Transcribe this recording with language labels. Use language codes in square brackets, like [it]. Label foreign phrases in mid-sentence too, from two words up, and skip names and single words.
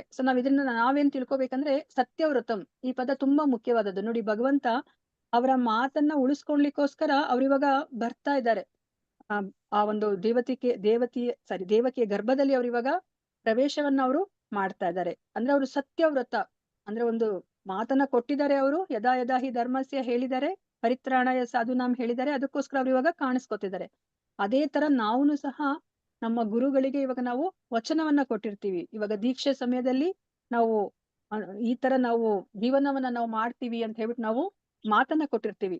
[kn] ಸೊ ನಾವ್ ಇದನ್ನ ನಾವೇನ್ ತಿಳ್ಕೊಬೇಕಂದ್ರೆ, ಸತ್ಯವೃತಂ ಈ ಪದ ತುಂಬಾ ಮುಖ್ಯವಾದದ್ದು. ನೋಡಿ ಭಗವಂತ ಅವರ ಮಾತನ್ನ ಉಳಿಸ್ಕೊಳ್ಲಿಕ್ಕೋಸ್ಕರ ಅವ್ರಿವಾಗ ಬರ್ತಾ ಇದ್ದಾರೆ. ಆ ಒಂದು ದೇವಕಿಯ ಗರ್ಭದಲ್ಲಿ ಅವ್ರಿವಾಗ ಪ್ರವೇಶವನ್ನ ಅವರು ಮಾಡ್ತಾ ಇದ್ದಾರೆ. ಅಂದ್ರೆ ಅವರು ಸತ್ಯವ್ರತ, ಅಂದ್ರೆ ಒಂದು ಮಾತನ್ನ ಕೊಟ್ಟಿದ್ದಾರೆ ಅವರು, [sa] ಯದಾ ಯದಾ ಹಿ ಧರ್ಮಸ್ಯ [kn] ಹೇಳಿದ್ದಾರೆ, [sa] ಪರಿತ್ರಾಣಾಯ ಸಾಧುನಾಂ [kn] ಹೇಳಿದ್ದಾರೆ, ಅದಕ್ಕೋಸ್ಕರ ಅವ್ರು ಇವಾಗ ಕಾಣಿಸ್ಕೊತಿದ್ದಾರೆ. ಅದೇ ತರ ನಾವುನು ಸಹ ನಮ್ಮ ಗುರುಗಳಿಗೆ ಇವಾಗ ನಾವು ವಚನವನ್ನ ಕೊಟ್ಟಿರ್ತೀವಿ. ಇವಾಗ ದೀಕ್ಷೆ ಸಮಯದಲ್ಲಿ ನಾವು ಈ ತರ ನಾವು ಜೀವನವನ್ನ ನಾವು ಮಾಡ್ತೀವಿ ಅಂತ ಹೇಳ್ಬಿಟ್ಟು ನಾವು ಮಾತನ್ನ ಕೊಟ್ಟಿರ್ತೀವಿ.